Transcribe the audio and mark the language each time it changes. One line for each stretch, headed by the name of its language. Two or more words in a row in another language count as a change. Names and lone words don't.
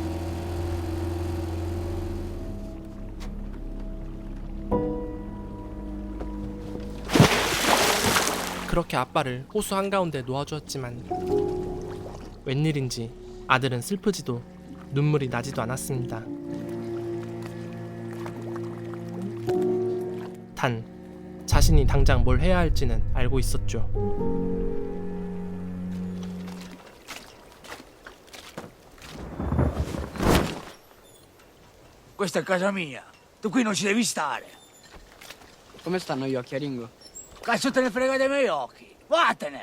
Korean: 그렇게 아빠를 호수 한가운데 놓아주었지만 웬일인지 아들은 슬프지도 눈물이 나지도 않았습니다. 단 자신이 당장 뭘 해야 할지는 알고 있었죠.
Italian: Questa è casa mia. Tu qui non ci devi stare. Come stanno gli occhi a Ringo? Cazzo te ne frega dei miei occhi. Vattene.